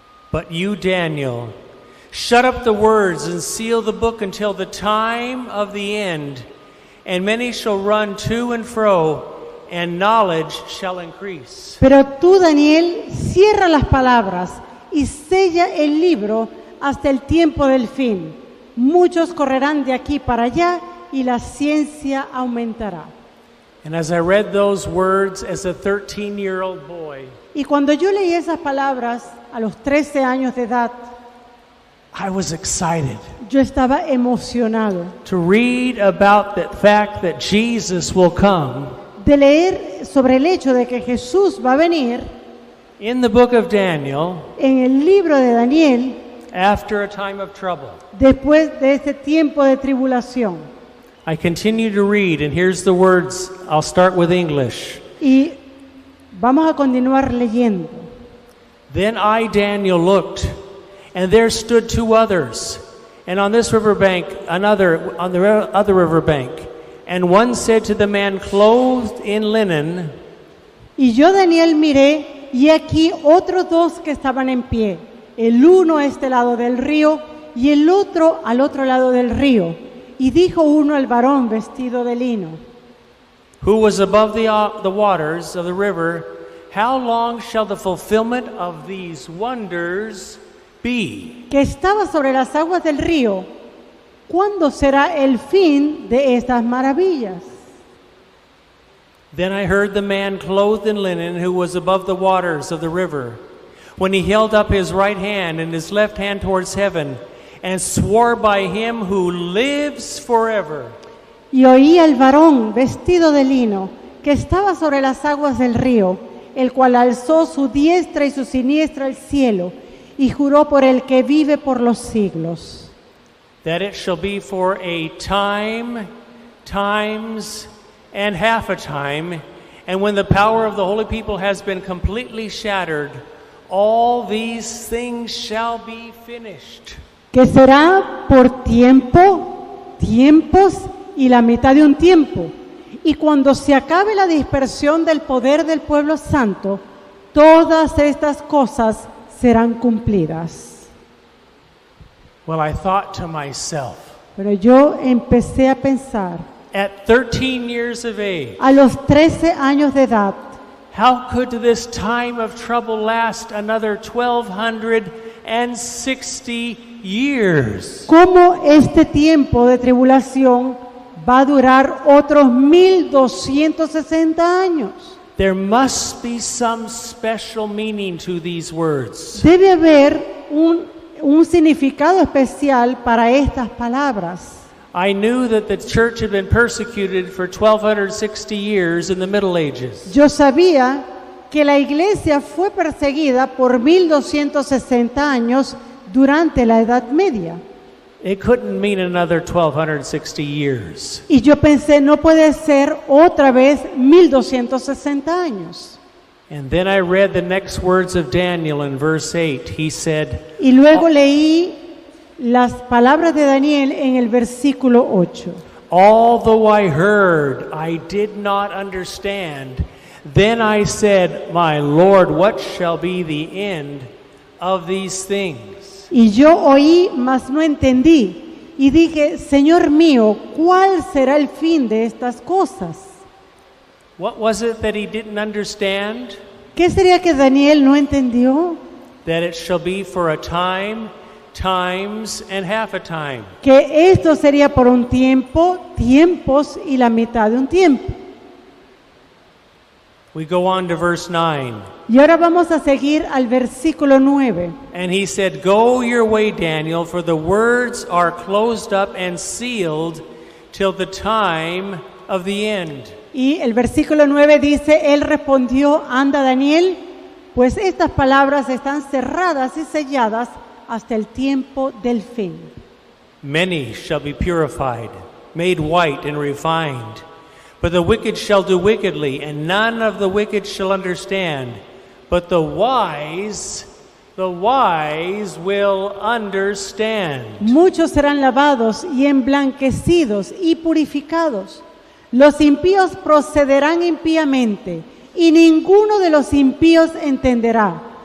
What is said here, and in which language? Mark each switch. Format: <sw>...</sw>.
<en>But you, Daniel, shut up the words and seal the book until the time of the end, and many shall run to and fro, and knowledge shall increase.</en> <es>Pero tú, Daniel, cierra las palabras y sella el libro hasta el tiempo del fin. Muchos correrán de aquí para allá y la ciencia aumentará.</es> <en>And as I read those words as a 13-year-old boy,</en> <es>Y cuando yo leí esas palabras a los 13 años de edad,</es> <en>I was excited</en> <es>yo estaba emocionado</es> <en>to read about the fact that Jesus will come.</en> <es>de leer sobre el hecho de que Jesús va a venir</es> <en>In the book of Daniel,</en> <es>en el libro de Daniel</es> <en>after a time of trouble.</en> <es>después de este tiempo de tribulación.</es> <en>I continue to read, and here's the words. I'll start with English.</en> <es>Y vamos a continuar leyendo.</es> <en>Then I, Daniel, looked, and there stood two others, and on this riverbank another on the other riverbank. And one said to the man clothed in linen,</en> <es>Y yo, Daniel, miré, y aquí otros dos que estaban en pie, el uno a este lado del río y el otro al otro lado del río. Y dijo uno al varón vestido de lino,</es> <en>who was above the waters of the river, how long shall the fulfillment of these wonders be?</en> <es>que estaba sobre las aguas del río, ¿cuándo será el fin de estas maravillas?</es> <en>Then I heard the man clothed in linen who was above the waters of the river, when he held up his right hand and his left hand towards heaven, and swore by him who lives forever.</en> <es>Y oí al varón vestido de lino que estaba sobre las aguas del río, el cual alzó su diestra y su siniestra al cielo, y juró por el que vive por los siglos.</es> <en>That it shall be for a time, times, and half a time, and when the power of the holy people has been completely shattered, all these things shall be finished.</en> <es>Que será por tiempo, tiempos y la mitad de un tiempo. Y cuando se acabe la dispersión del poder del pueblo santo, todas estas cosas serán cumplidas.</es> <en>Well, I thought to myself,</en> <es>Pero yo empecé a pensar,</es> <en>at 13 years of age,</en> <es>a los 13 años de edad,</es> <en>how could this time of trouble last another 1260 years?</en> <es>¿cómo este tiempo de tribulación va a durar otros 1260 años?</es> <en>There must be some special meaning to these words.</en> <es>Debe haber un significado especial para estas palabras.</es> <en>I knew that the church had been persecuted for 1260 years in the Middle Ages.</en> <es>Yo sabía que la iglesia fue perseguida por 1260 años durante la Edad Media.</es> <en>It couldn't mean another 1260 years.</en> <es>Y yo pensé, no puede ser otra vez 1260 años.</es> <en>And then I read the next words of Daniel in verse 8. He said,</en> <es>Y luego leí las palabras de Daniel en el versículo 8.</es> <en>although I heard, I did not understand. Then I said, my Lord, what shall be the end of these things?</en> <es>Y yo oí, mas no entendí. Y dije, Señor mío, ¿cuál será el fin de estas cosas?</es> <en>What was it that he didn't understand?</en> <es>¿Qué sería que Daniel no entendió?</es> <en>That it shall be for a time, times, and half a time.</en> <es>Que esto sería por un tiempo, tiempos y la mitad de un tiempo.</es> <en>We go on to verse 9.</en> <es>Y ahora vamos a seguir al versículo 9.</es> <en>And he said, go your way, Daniel, for the words are closed up and sealed till the time of the end.</en> <es>Y el versículo 9 dice, él respondió, anda Daniel, pues estas palabras están cerradas y selladas hasta el tiempo del fin.</es> <en>Many shall be purified, made white and refined. But the wicked shall do wickedly, and none of the wicked shall understand. But the wise will understand.</en> <es>Muchos serán lavados y emblanquecidos y purificados. Los impíos procederán impíamente, y ninguno de los impíos entenderá.</es>